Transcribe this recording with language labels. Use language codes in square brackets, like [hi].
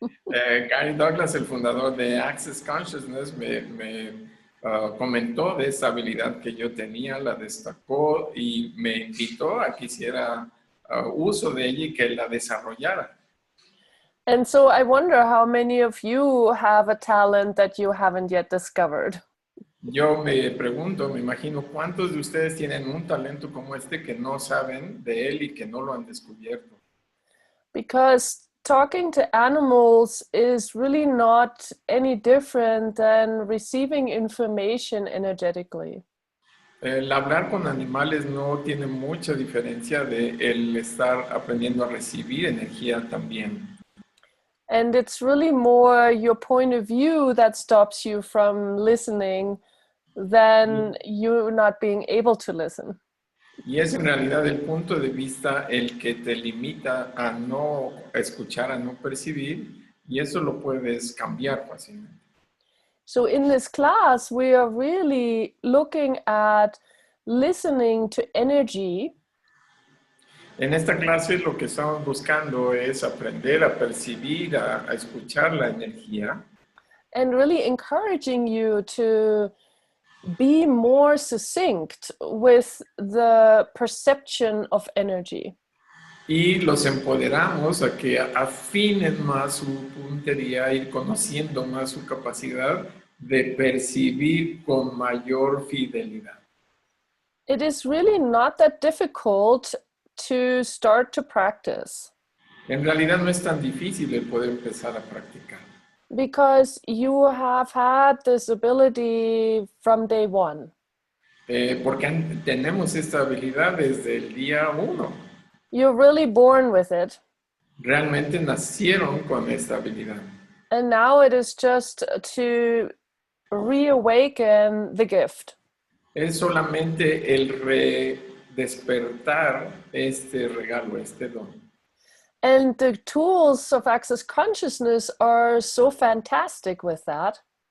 [es] Gary Douglas, el fundador de Access Consciousness, me comentó de esta habilidad que yo tenía, la destacó y me invitó a que hiciera uso de ella y que la desarrollara. [en] And so I wonder how many of you have a talent that you haven't yet discovered. [es] Yo me pregunto, me imagino, ¿cuántos de ustedes tienen un talento como este que no saben de él y que no lo han descubierto? [en] Because talking to animals is really not any different than receiving information energetically. [es] El hablar con animales no tiene mucha diferencia de el estar aprendiendo a recibir energía también. [en] And it's really more your point of view that stops you from listening than you not being able to listen. [es] Y es en realidad el punto de vista el que te limita a no escuchar, a no percibir, y eso lo puedes cambiar fácilmente. [en] So in this class, we are really looking at listening to energy. [es] En esta clase lo que estamos buscando es aprender a percibir, a escuchar la energía. [en] And really encouraging you to be more succinct with the perception of energy. [es] Y los empoderamos a que afinen más su puntería, ir conociendo más su capacidad de percibir con mayor fidelidad. [en] It is really not that difficult to start to practice. [es] En realidad no es tan difícil el poder empezar a practicar. [en] Because you have had this ability from day one. [es] Porque tenemos esta habilidad desde el día 1. [en] You're really born with it. [es] Realmente nacieron con esta habilidad. [en] And now it is just to reawaken the gift. [es] Es solamente el redespertar este regalo, este don. [en] And the tools of Access Consciousness are so fantastic with that.